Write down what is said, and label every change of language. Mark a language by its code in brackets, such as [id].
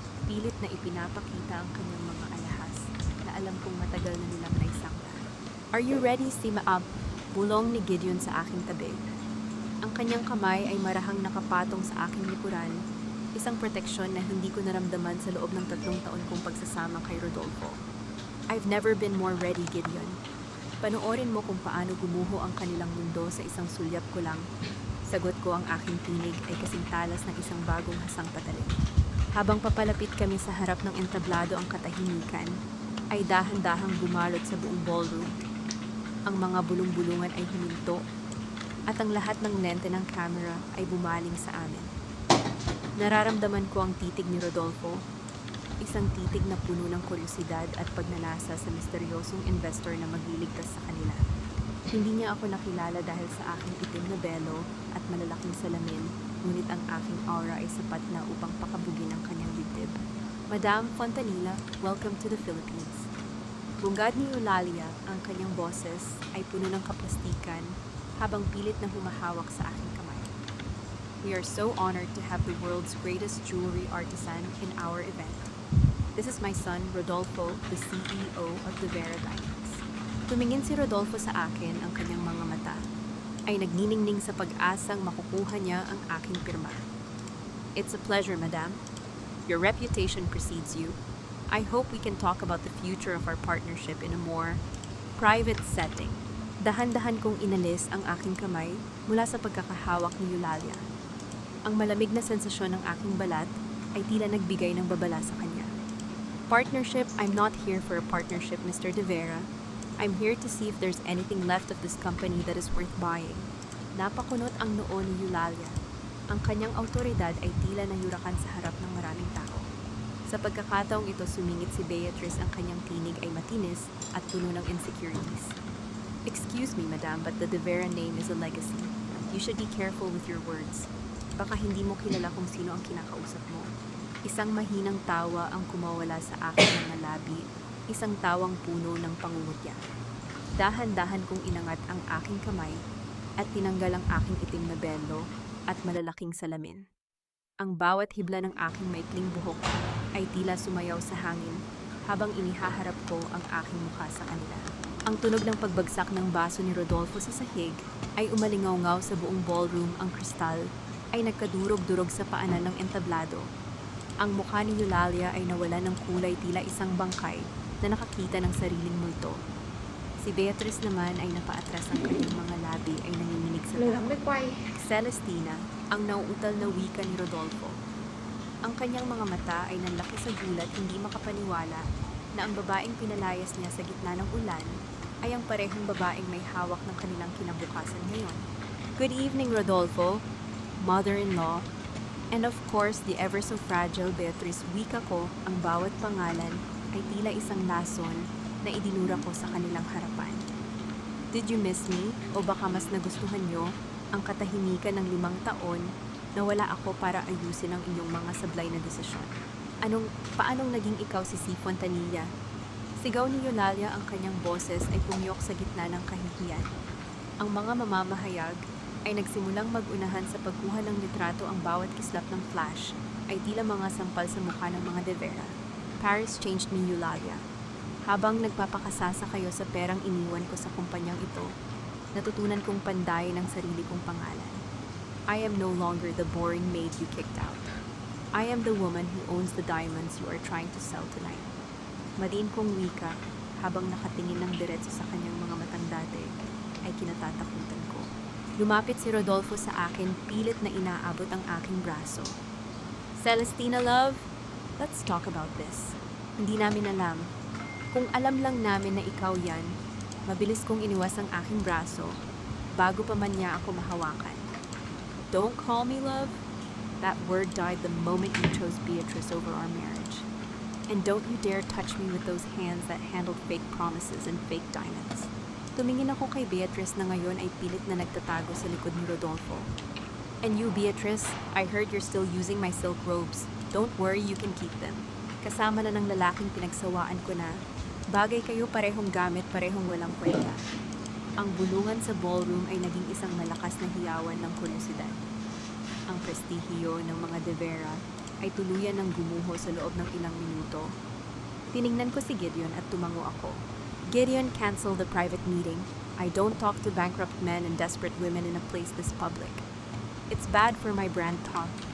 [tl] Pilit na ipinapakita ang kanyang mga alahas na alam kong matagal na nilang naisangla. [en] Are you ready, Simaab? [tl] Bulong ni Gideon sa aking tabi. Ang kanyang kamay ay marahang nakapatong sa aking likuran, isang proteksyon na hindi ko naramdaman sa loob ng 3 taon kong pagsasama kay Rodolfo. [en] I've never been more ready, Gideon. [tl] Panoorin mo kung paano gumuho ang kanilang mundo sa isang sulyap ko lang. Sagot ko, ang aking tinig ay kasing talas ng isang bagong hasang patalim. Habang papalapit kami sa harap ng entablado, ang katahimikan ay dahan-dahang bumalot sa buong ballroom. Ang mga bulong-bulungan ay huminto at ang lahat ng lente ng camera ay bumaling sa amin. Nararamdaman ko ang titig ni Rodolfo, isang titig na puno ng kuryosidad at pagnanasa sa misteryosong investor na magliligtas sa kanila. Hindi niya ako nakilala dahil sa aking itim na belo at malalaking salamin, ngunit ang aking aura ay sapat na upang pakabugin ang kanyang dibdib. [en] Madam Fontanilla, welcome to the Philippines. [tl] Bungad ni Eulalia, ang kanyang boses ay puno ng kaplastikan habang pilit na humahawak sa aking kamay. [en] We are so honored to have the world's greatest jewelry artisan in our event. This is my son, Rodolfo, the CEO of the Vera Diamonds. [tl] Tumingin si Rodolfo sa akin, ang kanyang mga mata ay nagniningning sa pag-asang makukuha niya ang aking pirma. [en] It's a pleasure, madam. Your reputation precedes you. I hope we can talk about the future of our partnership in a more private setting. [tl] Dahan-dahan kong inalis ang aking kamay mula sa pagkakahawak ni Eulalia. Ang malamig na sensasyon ng aking balat ay tila nagbigay ng babala sa kanya. [en] Partnership, I'm not here for a partnership, Mr. De Vera. I'm here to see if there's anything left of this company that is worth buying. [tl] Napakunot ang noo ni Eulalia. Ang kanyang autoridad ay tila nayurakan sa harap ng maraming tao. Sa pagkakataong ito, sumingit si Beatrice, ang kanyang tinig ay matinis at puno ng insecurities. [en] Excuse me, madam, but the De Vera name is a legacy. You should be careful with your words. [tl] Baka hindi mo kilala kung sino ang kinakausap mo. Isang mahinang tawa ang kumawala sa aking mga labi, isang tawang puno ng pangungutya. Dahan-dahan kong inangat ang aking kamay at tinanggal ang aking itim na belo at malalaking salamin. Ang bawat hibla ng aking maikling buhok ay tila sumayaw sa hangin habang inihaharap ko ang aking mukha sa kanila. Ang tunog ng pagbagsak ng baso ni Rodolfo sa sahig ay umalingaw-ngaw sa buong ballroom. Ang kristal ay nagkadurog-durog sa paanan ng entablado. Ang mukha ni Eulalia ay nawala ng kulay, tila isang bangkay na nakakita ng sariling multo. Si Beatrice naman ay napaatras, ang kanyang mga labi ay nanginginig sa tawa. Celestina, ang nauutal na wika ni Rodolfo. Ang kanyang mga mata ay nanlaki sa gulat, hindi makapaniwala na ang babaeng pinalayas niya sa gitna ng ulan ay ang parehong babaeng may hawak ng kanilang kinabukasan ngayon. [en] Good evening, Rodolfo, mother-in-law, and of course, the ever so fragile Beatrice. [tl] Wika ko, ang bawat pangalan ay tila isang lason na idinura ko sa kanilang harapan. [en] Did you miss me? [tl] O baka mas nagustuhan nyo ang katahimikan ng 5 taon na wala ako para ayusin ang inyong mga sablay na desisyon? Paanong naging ikaw si C. Fontanilla? Sigaw ni Eulalia, ang kanyang boses ay pumiyok sa gitna ng kahihiyan. Ang mga mamamahayag ay nagsimulang mag-unahan sa pagkuha ng litrato. Ang bawat kislap ng flash ay tila mga sampal sa mukha ng mga De Vera. [en] Paris changed me, Eulalia. [tl] Habang nagpapakasasa kayo sa perang iniwan ko sa kumpanyang ito, natutunan kong pandayin ang sarili kong pangalan. [en] I am no longer the boring maid you kicked out. I am the woman who owns the diamonds you are trying to sell tonight. [tl] Madiin kong wika habang nakatingin ng diretso sa kanyang mga matang dati ay kinatatakutan ko. Lumapit si Rodolfo sa akin, pilit na inaabot ang aking braso. [en] Celestina, love, let's talk about this. [tl] Hindi namin alam. Kung alam lang namin na ikaw yan, mabilis kong iniwas ang aking braso bago pa man niya ako mahawakan. [en] Don't call me love. That word died the moment you chose Beatrice over our marriage. And don't you dare touch me with those hands that handled fake promises and fake diamonds. [tl] Tumingin ako kay Beatrice na ngayon ay pilit na nagtatago sa likod ni Rodolfo. [en] And you, Beatrice, I heard you're still using my silk robes. Don't worry, you can keep them. [tl] Kasama na ng lalaking pinagsawaan ko na. Bagay kayo, parehong gamit, parehong walang kwenta. Ang bulungan sa ballroom ay naging isang malakas na hiyawan ng kuryosidad. Ang prestihiyo ng mga De Vera ay tuluyan ng gumuho sa loob ng ilang minuto. Tiningnan ko si Gideon at tumango ako. [en] Gideon, cancel the private meeting. I don't talk to bankrupt men and desperate women in a place this public. It's bad for my brand talk.